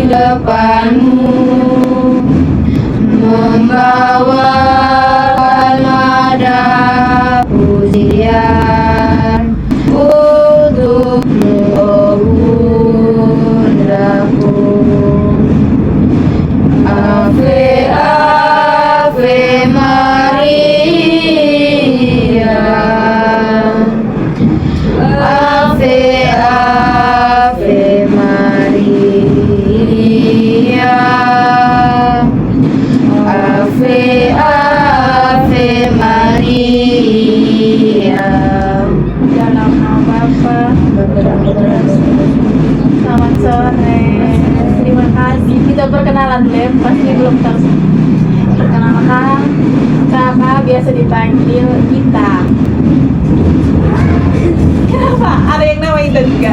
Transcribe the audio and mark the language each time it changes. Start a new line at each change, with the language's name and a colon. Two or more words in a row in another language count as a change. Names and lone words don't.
Indonesian: harapanmu, membawa nada pujian untukmu, oh bundaku.
Latin: Ave, Ave Maria, Ave, Ave Maria, Ave, Ave Maria.
Indonesian: Dalam nama Bapa, selamat sore. Terima kasih. Kita perkenalan dulu ya, pasti belum tahu. Perkenalkan, Kakak biasa dipanggil Ita. Kenapa? Ada yang nama Ita juga?